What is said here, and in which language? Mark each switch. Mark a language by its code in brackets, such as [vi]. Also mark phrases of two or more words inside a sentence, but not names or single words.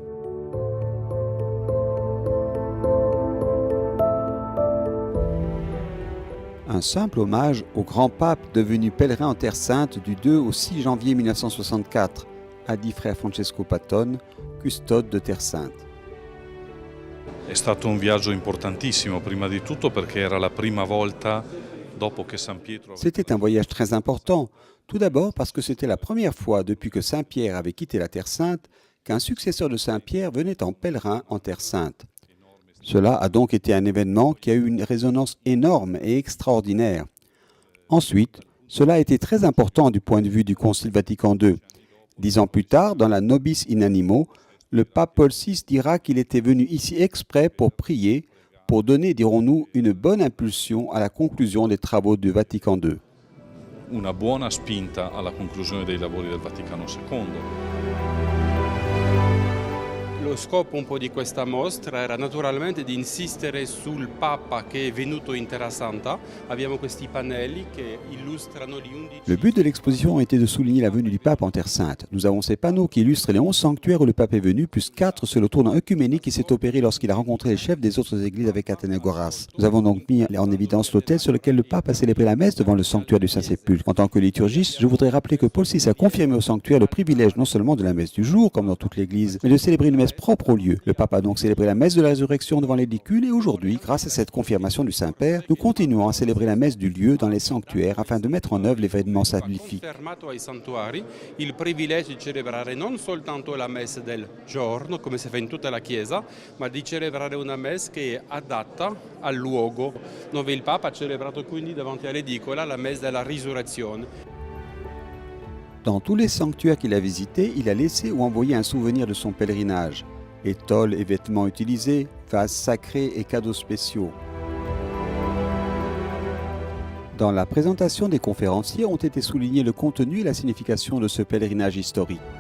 [fr] Un simple hommage au grand pape devenu pèlerin en Terre Sainte du 2 au 6 janvier 1964, a dit frère Francesco Patton, custode de Terre Sainte. [it] È stato un viaggio importantissimo, prima di tutto perché era la prima volta dopo che San Pietro... [fr] C'était un voyage très important, tout d'abord parce que c'était la première fois depuis que Saint Pierre avait quitté la Terre Sainte qu'un successeur de Saint Pierre venait en pèlerin en Terre Sainte. Cela a donc été un événement qui a eu une résonance énorme et extraordinaire. Ensuite, cela a été très important du point de vue du Concile Vatican II. 10 ans plus tard, dans la Nobis in Animo, le pape Paul VI dira qu'il était venu ici exprès pour prier, pour donner, dirons-nous, une bonne impulsion à la conclusion des travaux du Vatican II. [it] Una buona spinta alla conclusione dei lavori del Vaticano II. Lo scopo un po' di questa mostra era naturalmente di insistere sul Papa che è venuto in Terra Santa. Abbiamo questi pannelli che illustrano gli 11... [fr] Le but de l'exposition a été de souligner la venue du pape en Terre Sainte. Nous avons ces panneaux qui illustrent les 11 sanctuaires où le pape est venu, plus 4 sur le tournant œcuménique qui s'est opéré lorsqu'il a rencontré les chefs des autres églises avec Athénagoras. Nous avons donc mis en évidence l'autel sur lequel le pape a célébré la messe devant le sanctuaire du Saint-Sépulcre. En tant que liturgiste, je voudrais rappeler que Paul VI a confirmé au sanctuaire le privilège non seulement de la messe du jour, comme dans toute l'église, mais de célébrer une messe propre au lieu. Le pape a donc célébré la messe de la résurrection devant l'édicule et aujourd'hui, grâce à cette confirmation du Saint-Père, nous continuons à célébrer la messe du lieu dans les sanctuaires afin de mettre en œuvre l'événement salvifique. [it] Confermato ai santuari il privilegio di celebrare non soltanto la messa del giorno, come si fa in tutta la Chiesa, ma di celebrare una messa che è adatta al luogo dove il Papa ha celebrato quindi davanti all'edicola la messa della risurrezione. [fr] Dans tous les sanctuaires qu'il a visités, il a laissé ou envoyé un souvenir de son pèlerinage. Étoiles et vêtements utilisés, vases sacrés et cadeaux spéciaux. Dans la présentation des conférenciers ont été soulignés le contenu et la signification de ce pèlerinage historique.